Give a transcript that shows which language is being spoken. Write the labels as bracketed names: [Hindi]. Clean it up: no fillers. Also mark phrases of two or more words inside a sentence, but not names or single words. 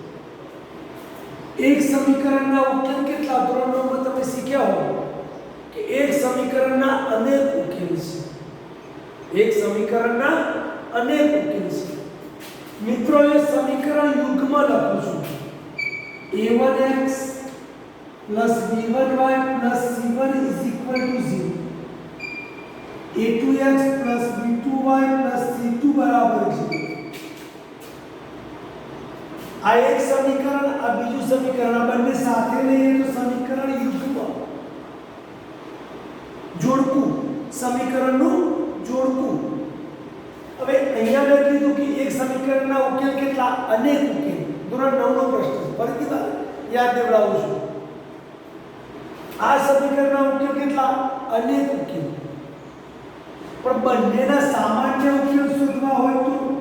[Gujarati] એક સમીકરણના ઉકેલ કેટલા? ધોરણ 9 માં તમે શીખ્યા હો કે એક સમીકરણના અનેક ઉકેલ છે. એક સમીકરણના અનેક ઉકેલ છે મિત્રો એ સમીકરણ યુગ્મ લખું છું [English] a1x plus b1y plus c1 is equal to 0 a2x plus b2y plus c2 [Gujarati] બરાબર છે આ એક સમીકરણ આ બીજું સમીકરણ આ બંને સાથે લઈએ તો સમીકરણ યુગ્મ જોડકું સમીકરણનું જોડકું હવે અહીંયા મેં કીધું કે એક સમીકરણના ઉકેલ કેટલા અનેક ઉકેલ ધોરણ 9 નો પ્રશ્ન ફરીથી યાદ દેવડાવું છું આ સમીકરણના ઉકેલ કેટલા અનેક ઉકેલ પણ બંનેના સામાન્ય ઉકેલ શોધવા હોય તો